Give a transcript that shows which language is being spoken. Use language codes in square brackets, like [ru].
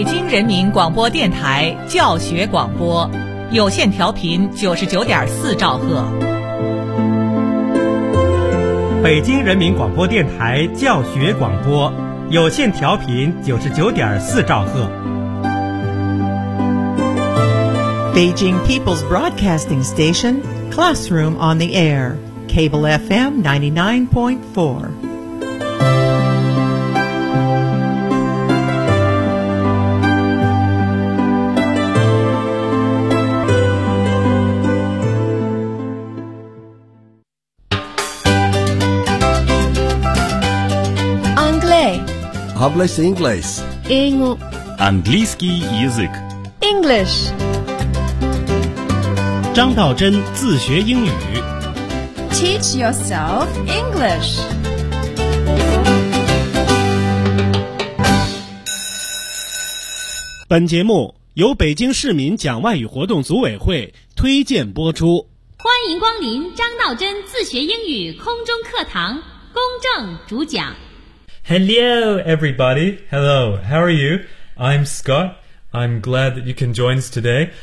[zh] 人民广播电台教学广播，有线调频99.4兆赫。北京人民广播电台教学广播，有线调频99.4兆赫。 [en] Beijing People's Broadcasting Station, Classroom on the Air, Cable FM 99.4. [fr] Anglais. [es] Hablas inglés. [ru] Английский язык. [en] English. [zh] 张道真自学英语 [en] Teach yourself English. [zh] 本节目由北京市民讲外语活动组委会推荐播出。欢迎光临张道真自学英语空中课堂，公正主讲。 [en] Hello everybody. Hello, how are you? I'm Scott. I'm glad that you can join us today.